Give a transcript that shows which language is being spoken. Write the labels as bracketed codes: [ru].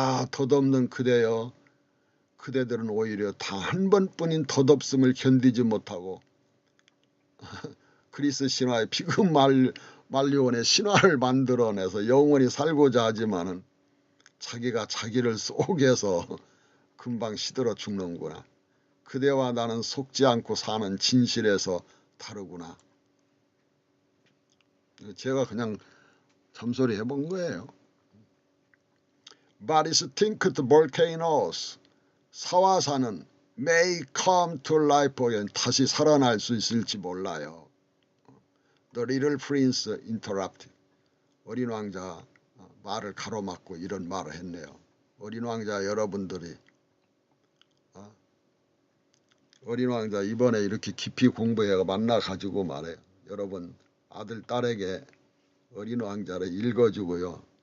[ko] 덧없는 그대여. 그대들은 오히려 다 한 번뿐인 덧없음을 견디지 못하고 그리스 신화의 피그 말리온의 신화를 만들어내서 영원히 살고자 하지만은 자기가 자기를 속여서 금방 시들어 죽는구나. 그대와 나는 속지 않고 사는 진실에서 다르구나. 제가 그냥 잠소리 해본 거예요. [en] But extinct volcanoes. [ko] 사화산은 [en] may come to life again. [ko] 다시 살아날 수 있을지 몰라요. [en] The little prince interrupted. [ko] 어린 왕자 말을 가로막고 이런 말을 했네요. 어린 왕자 여러분들이 어린 왕자 이번에 이렇게 깊이 공부해 만나가지고 말해요. 여러분 아들 딸에게 어린 왕자를 읽어주고요.